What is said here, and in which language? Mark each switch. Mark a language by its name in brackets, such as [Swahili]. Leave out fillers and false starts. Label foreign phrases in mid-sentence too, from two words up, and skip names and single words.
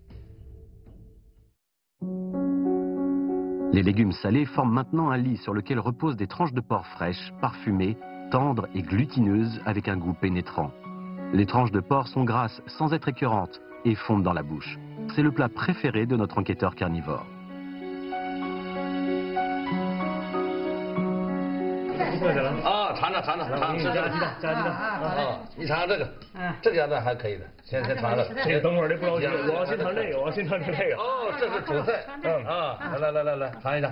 [French] Les légumes salés forment maintenant un lit sur lequel reposent des tranches de porc fraîches, parfumées, tendres et glutineuses avec un goût pénétrant. Les tranches de porc sont grasses sans être écœurantes et fondent dans la bouche. C'est le plat préféré de notre enquêteur carnivore. [Chinese] 啊，尝尝尝尝尝，试试。加鸡蛋，加鸡蛋。啊，你尝尝这个，这个样子还可以的。先尝尝。这个等会儿这不着急，我要先尝这个，我要先尝这个。哦，这是主菜。啊，来，尝一尝。